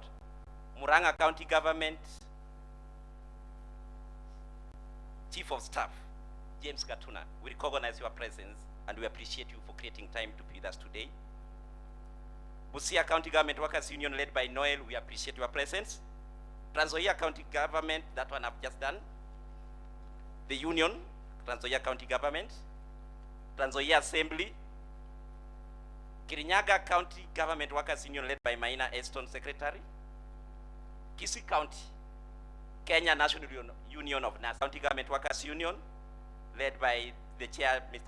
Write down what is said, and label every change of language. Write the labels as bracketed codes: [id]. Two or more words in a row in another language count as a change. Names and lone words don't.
[en] Muranga County Government Chief of Staff, James Gatuna. We recognize your presence and we appreciate you for creating time to be with us today. Busia County Government Workers Union, led by Noel, we appreciate your presence. Trans-Nzoia County Government, that one I've just done. The Union, Trans-Nzoia County Government, Trans-Nzoia Assembly, Kirinyaga County Government Workers Union, led by Maina Eston, Secretary. Kisii County, Kenya National Union of Nurses. County Government Workers Union, led by the Chair, Mr.